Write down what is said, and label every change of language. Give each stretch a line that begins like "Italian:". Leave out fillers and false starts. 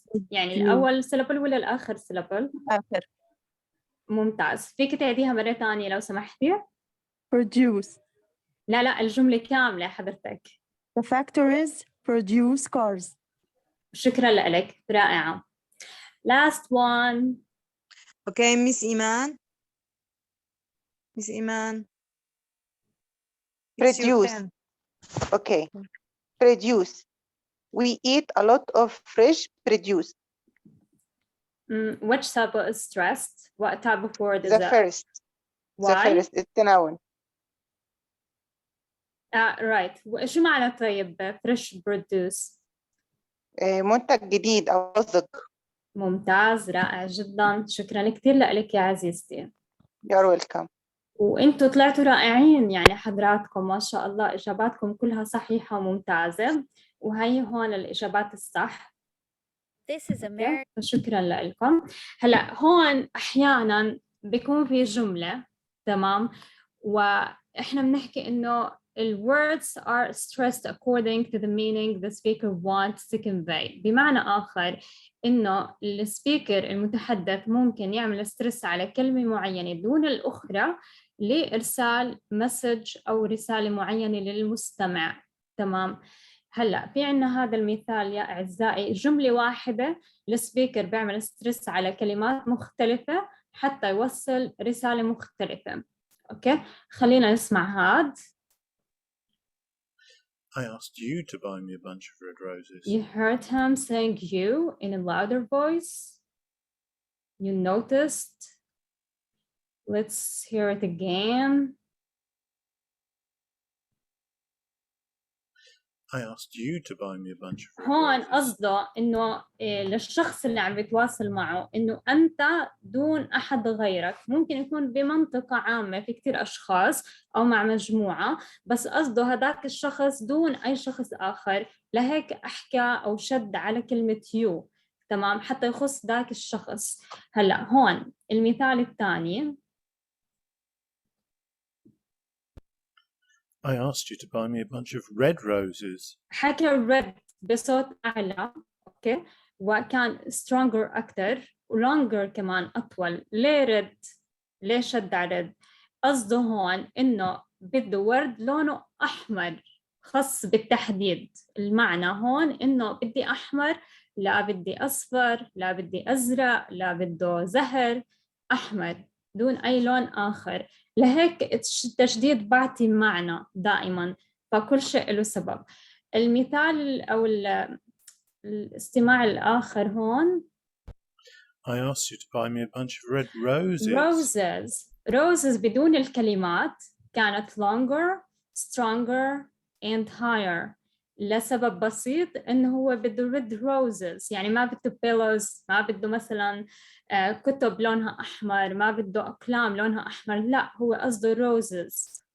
Arabic: يعني الأول syllable ولا الآخر syllable؟ آخر. ممتاز. فيك تعيديها مرة ثانية لو سمحتي؟
English: Produce.
Arabic: لا الجملة كاملة حضرتك.
English: The factories produce cars.
Arabic: شكرا لك. رائعة.
English: Last one. Okay, Miss Iman. Miss Iman. Produce. Okay. Produce. We eat a lot of fresh produce. Which syllable is stressed? What type of word is the it? First. Why? The first. It's a noun. Right.
Arabic: شو معنى طيب fresh produce؟ منتج جديد أو مزج. ممتاز، رائع جدا. شكرا كثير لك يا عزيزتي.
English: You're welcome.
Arabic: وانتوا طلعتوا رائعين يعني حضراتكم ما شاء الله. اجاباتكم كلها صحيحه وممتازه وهي هون الاجابات الصح.
English: This is American.
Arabic: شكرا لكم. هلا هون احيانا بيكون في جمله تمام واحنا بنحكي انه
English: words are stressed according to the meaning the speaker wants to convey.
Arabic: بمعنى آخر إنه السبيكر المتحدث ممكن يعمل ستريس على كلمة معينة دون الأخرى لإرسال مسج أو رسالة معينة للمستمع. تمام. هلأ في عنا هذا المثال يا أعزائي، جملة واحدة السبيكر بيعمل ستريس على كلمات مختلفة حتى يوصل رسالة مختلفة. أوكي، خلينا نسمع هاد.
English: I asked you to buy me a bunch of red roses. You heard him saying you in a louder voice. You noticed. Let's hear it again. I asked you to buy me a bunch of red
Arabic: هون
English: roses.
Arabic: قصده إنه للشخص اللي عم بيتواصل معه إنه أنت دون أحد غيرك. ممكن يكون بمنطقة عامة في كتير أشخاص أو مع مجموعة، بس قصده هذاك الشخص دون أي شخص آخر، لهيك أحكى أو شد على كلمة you. تمام، حتى يخص ذاك الشخص. هلأ هون المثال الثاني.
English: I asked you to buy me a bunch of red roses.
Arabic: حكى red بصوت أعلى، أوكي، وكان stronger أكتر longer كمان أطول. ليه رد؟ ليه شد على رد؟ قصده هون إنه بده ورد لونه أحمر خاص بالتحديد. المعنى هون إنه بدي أحمر، لا بدي أصفر، لا بدي أزرق، لا بده زهر، أحمر دون أي لون آخر. لهيك التشديد بعطي معنى دائما، فكل شيء له سبب. المثال أو الاستماع الآخر هون.
English: I asked you to buy me a bunch of red roses.
Arabic: Roses بدون الكلمات كانت
English: longer, stronger and higher
Arabic: لسبب بسيط إنه هو بده red roses، يعني ما بده pillows، ما بده مثلا كتب لونها أحمر، ما بده أقلام لونها أحمر، لا هو قصده roses.